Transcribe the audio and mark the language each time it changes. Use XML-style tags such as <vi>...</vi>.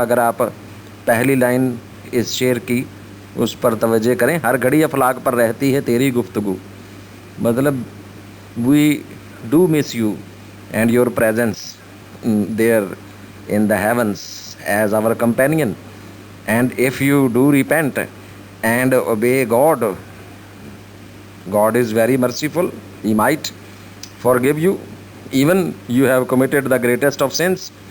<ur>اگر آپ پہلی لائن اس شعر کی اس پر توجہ کریں، ہر گھڑی افلاک پر رہتی ہے تیری گفتگو.</ur> <en>مطلب we do miss you and your presence there in the heavens as our companion. And if you do repent and obey God, God is very merciful. He might forgive you even you have committed the greatest of sins.</en>